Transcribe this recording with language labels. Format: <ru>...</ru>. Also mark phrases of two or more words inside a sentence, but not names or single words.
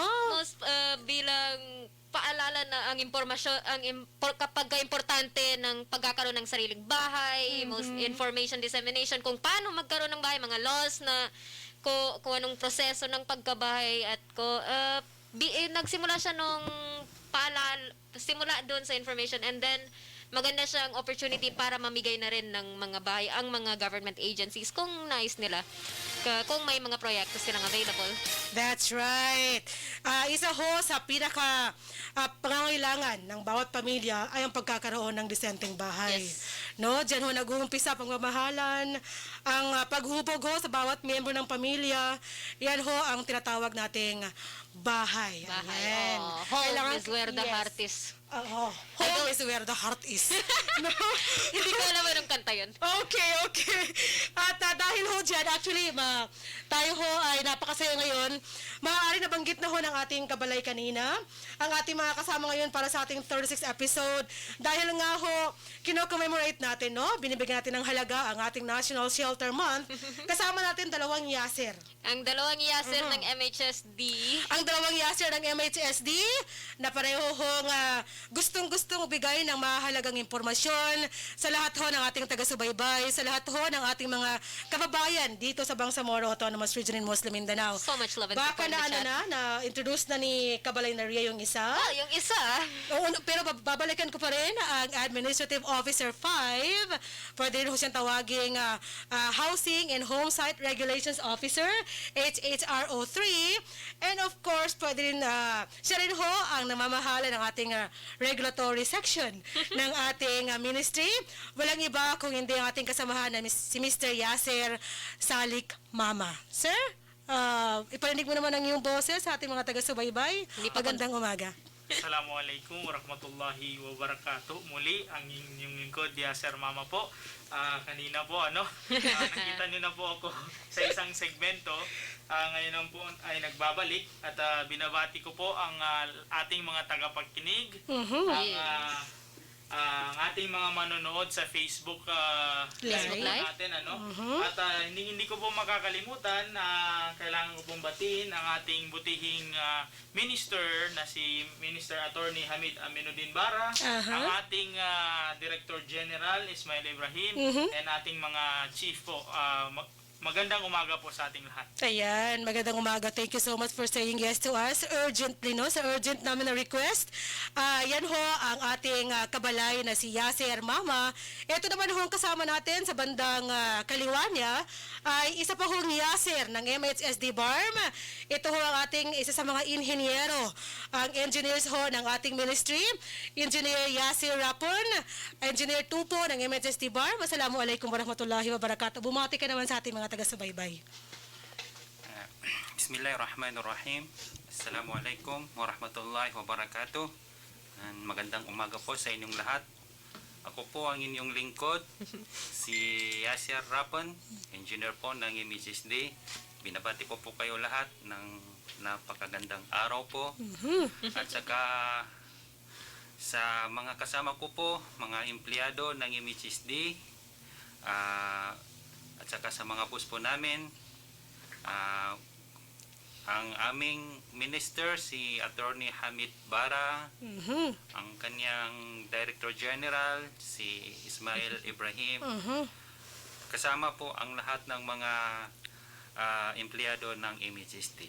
<tl>Most bilang paalala na ang impormasyon kapag importante ng pagkakaroon ng sariling bahay, most</tl> <en>information dissemination</en> <tl>kung paano magkaroon ng bahay, mga laws na kung anong proseso ng pagkabahay at nagsimula siya nung simula doon sa information</tl> <en>and then</en> <tl>maganda siyang opportunity para mamigay na rin ng mga bahay ang mga</tl> <en>government agencies</en> <tl>kung nais nila, kung may mga proyekto silang available.</tl> <en>That's right.</en> <tl>Isa ho sa pinaka pangangailangan ng bawat pamilya ay ang pagkakaroon ng disenteng bahay. Yes. No, diyan ho nag-uumpisa pagmamahalan, ang paghubog ho sa bawat miyembro ng pamilya. Yan ho ang tinatawag nating bahay. Ayan.</tl> <en>Home is where the heart is. Home is where the heart is.</en> <tl>No? Hindi ko alam anong kanta yun. Okay. At dahil ho dyan, actually, tayo ho ay napakasaya ngayon. Maaari nabanggit na ho ng ating kabalay kanina, ang ating mga kasama ngayon para sa ating 36th episode. Dahil nga ho, kino-commemorate natin, no? Binibigyan natin ng halaga ang ating National Shelter Month. Kasama natin dalawang Yasser. Ang dalawang Yasser ng MHSD. Ang dalawang Yasser ng MHSD na pareho hong gustong-gustong bigay ng mahalagang impormasyon sa lahat ho ng ating taga-subaybay, sa lahat ho ng ating mga kababayan dito sa Bangsamoro Autonomous Region in Muslim Mindanao.</tl> <en>So much love and</en> <tl>Baka</tl> <en>support in the chat.</en> <tl>na-introduce na ni Kabalay Naria yung isa. Yung isa. Oo, pero babalikan ko pa rin ang</tl> <en>Administrative Officer 5.</en> <tl>Pwede rin ho siyang tawaging</tl> <en>Housing and Home Site Regulations Officer,</en> <tl>HHRO 3.</tl> <en>And of course,</en> <tl>pwede rin, siya rin ho ang namamahala ng ating</tl> <en>regulatory section</en> <tl>ng ating ministry. Walang iba kung hindi ang ating kasamahan na si Mr. Yasser Salik Mama. Sir, iparinig mo naman ang iyong boses sa ating mga taga-subaybay. Magandang umaga.</tl> <ar>السلام عليكم ورحمة الله وبركاته.</ar> <tl>Muli, ang inyong lingkod, Sir Mama po. Kanina po, nakita niyo na po ako sa isang segmento. Ngayon naman po ay nagbabalik at binabati ko po ang ating mga tagapagkinig, ang ating mga manonood sa Facebook Facebook Live natin, At hindi ko po makakalimutan na kailangan ko pong batiin ang ating butihing minister na si Minister Attorney Hamid Aminuddin Bara, ang ating Director General Ismail Ibrahim, and ating mga chief po. Magandang umaga po sa ating lahat. Ayan, magandang umaga.</tl> <en>Thank you so much for saying yes to us. Urgently, no?</en> <tl>Sa urgent namin na request. Yan ho ang ating kabalay na si Yasser Mama. Ito naman ho ang kasama natin sa bandang kaliwa niya ay isa pa hong Yasser ng MHSD BARM. Ito ho ang ating isa sa mga inhinyero. Ang engineers ho ng ating ministry. Engineer Yasser Rapon, Engineer Tupo ng MHSD BARM.</tl> <ar>السلام عليكم ورحمة الله وبركاته.</ar> <tl>Bumati ka naman sa ating mga taga-subaybay.</tl> <ar>بسم الله الرحمن الرحيم. السلام عليكم ورحمة الله وبركاته.</ar> <tl>Magandang umaga po sa inyong lahat. Ako po ang inyong lingkod, si Yasser Rapon, engineer po ng MHSD. Binabati ko po kayo lahat ng napakagandang araw po. At saka sa mga kasama ko po, mga empleyado ng MHSD, at saka sa mga boss po namin, ang aming minister si Attorney Hamid Bara, ang kanyang Director General si Ismail Ibrahim, kasama po ang lahat ng mga empleyado ng MHSD.</tl>